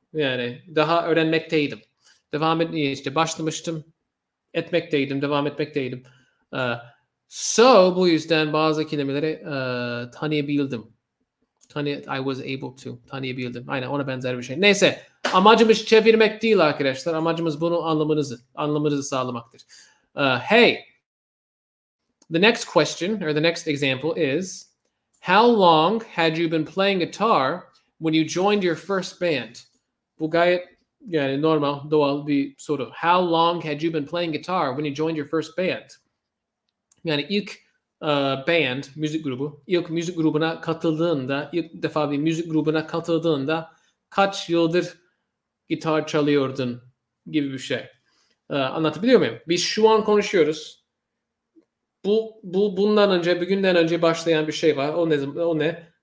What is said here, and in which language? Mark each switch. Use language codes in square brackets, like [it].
[tr] Yani daha öğrenmekteydim. Başlamıştım, etmekteydim, devam etmekteydim. So bu yüzden bazı kelimeleri tanıyabildim. [en] I was able to. [tr] Tanıyabildim. Aynen ona benzer bir şey. Neyse. Amacımız çevirmek değil arkadaşlar. Amacımız bunu anlamanızı sağlamaktır. [en] Hey. The next question or the next example is, how long had you been playing guitar when you joined your first band? [tr] Bu gayet yani normal, doğal bir soru. [en] How long had you been playing guitar when you joined your first band? [tr] Yani ilk band, müzik grubu, ilk müzik grubuna katıldığında, ilk defa bir müzik grubuna katıldığında kaç yıldır gitar çalıyordun gibi bir şey. Anlatabiliyor muyum? Biz şu an konuşuyoruz. Bundan önce, bir günden önce başlayan bir şey var. O ne?